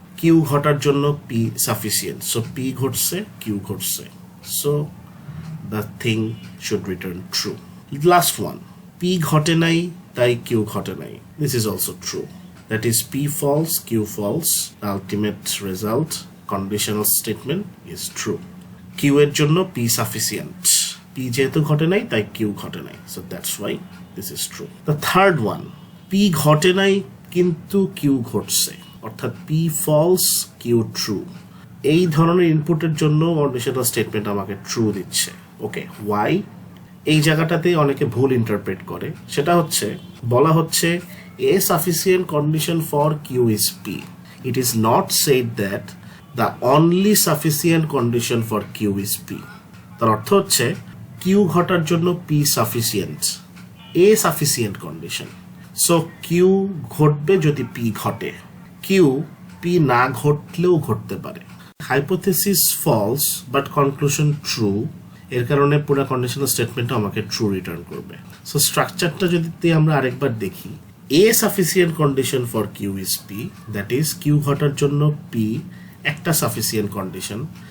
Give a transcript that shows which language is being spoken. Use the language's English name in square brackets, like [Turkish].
[English] Q [Bangla] ঘটার জন্য [English] P sufficient, so P [Bangla] ঘটছে কিউ ঘটছে, [English] So the thing should return true. Last one, P [Bangla] ঘটে নাই তাই কিউ ঘটে নাই, [English] This is also true. That is P false, Q false, the ultimate result conditional statement is true. Q [Bangla] এর জন্য [English] P sufficient. [Bangla] P যেহেতু ঘটে নাই তাই Q ঘটে নাই. [English] So that's why this is true. The third one, P [Bangla] ঘটে নাই কিন্তু Q ঘটছে, অর্থাৎ [English] P false, Q true. [Bangla] এই ধরনের ইনপুটের জন্য কন্ডিশনাল স্টেটমেন্ট আমাকে ট্রু দিচ্ছে। ওকে, ওয়াই? এই জায়গাটাতে অনেকে ভুল ইন্টারপ্রেট করে, সেটা হচ্ছে বলা হচ্ছে [English] a sufficient condition for Q is P. It is not said that the only sufficient condition for Q is P. [Bangla] তার অর্থ হচ্ছে Q ঘটার জন্য P sufficient, [English] a sufficient condition. [Bangla] So Q ঘটবে যদি P ঘটে, Q P না ঘটলেও ঘটতে পারে। [English] hypothesis false but conclusion true, [Bangla] এর কারণে পুরো কন্ডিশনাল স্টেটমেন্টটা আমাকে ট্রু রিটার্ন করবে। সো স্ট্রাকচারটা যদি আমরা আরেকবার দেখি, [English] a sufficient condition for Q is P, [Bangla] that is Q ঘটার জন্য পি একটা সাফিসিয়েন্ট কন্ডিশন।